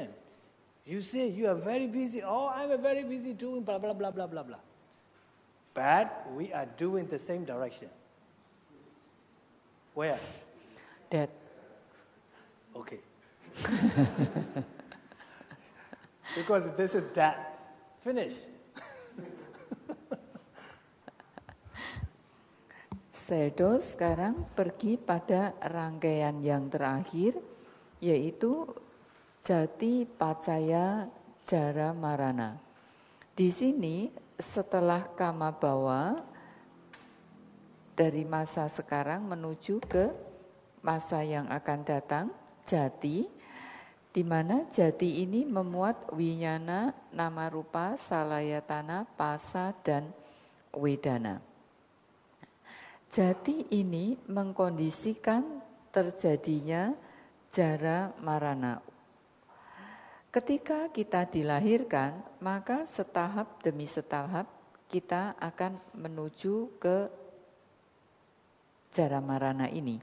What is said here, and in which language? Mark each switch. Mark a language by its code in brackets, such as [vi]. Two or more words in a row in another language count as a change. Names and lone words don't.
[en] You say you are very busy. Oh, I'm very busy doing blah, blah, blah, blah, blah, blah. But we are doing the same direction. Where? That. Okay. Because this is that. Finish. [id] Sayadaw sekarang pergi pada rangkaian yang terakhir, yaitu [pi] jati pacaya jara marana. [id] Di sini setelah [pi] kama bawa [id] dari masa sekarang menuju ke masa yang akan datang, jati, di mana jati ini memuat [pi] winyana, nama rupa, salayatana, [id] pasa, dan wedana. Jati ini mengkondisikan terjadinya [pi] jara marana. [id] Ketika kita dilahirkan, maka setahap demi setahap kita akan menuju ke [pi] jara marana [id] ini.